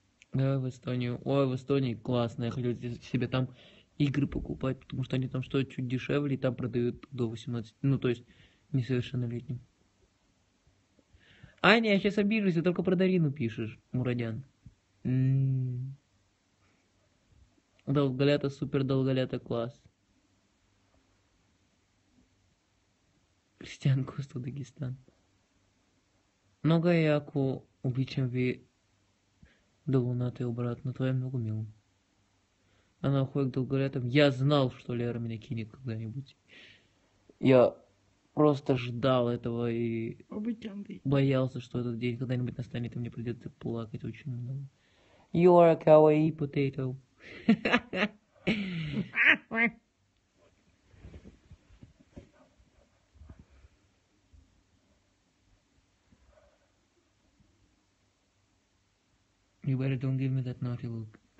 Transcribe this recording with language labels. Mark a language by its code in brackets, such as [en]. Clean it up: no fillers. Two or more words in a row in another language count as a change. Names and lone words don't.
[ru] Да, в Эстонию. Ой, в Эстонии классно. Я хотел себе там игры покупать, потому что они там стоят чуть дешевле, и там продают до 18. Ну, то есть, несовершеннолетним. Аня, я сейчас обижусь, ты только про Дарину пишешь, Мурадян. Долголята, супер долголята, класс. Кристиан Коста, Дагестан. [bg] Много яко обичам ви до луната и обратно. Това е много мило. [ru] Она уходит к долголетам. Я знал, что Лера меня кинет когда-нибудь. Я просто ждал этого и боялся, что этот день когда-нибудь настанет, и мне придется плакать очень много. [en] You are a kawaii potato. You better don't give me that naughty look.